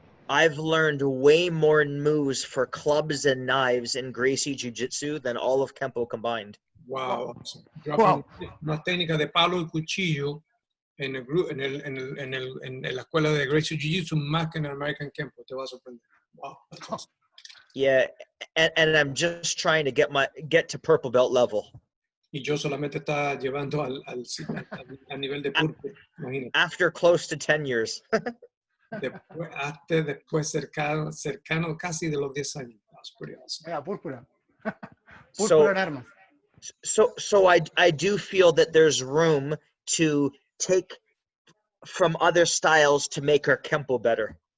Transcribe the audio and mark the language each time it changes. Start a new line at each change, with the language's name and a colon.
English: I've learned way more moves for clubs and knives in Gracie Jiu-Jitsu than all of Kenpo combined.
Spanish: Wow. Yo Wow. aprendí una técnica de palo y cuchillo en la escuela de Gracie Jiu-Jitsu más que en el American Kenpo. Te va a sorprender. Wow.
English: That's awesome. Yeah, and I'm just trying to get to purple belt level.
Spanish: Y yo solamente estaba llevando al nivel de púrpura, imagínate.
English: After close to 10 years.
Spanish: Después cercano casi de los 10 años.
English: That's pretty awesome.
Spanish: Yeah, púrpura. Púrpura en armas.
English: So I do feel that there's room to take from other styles to make our Kenpo better.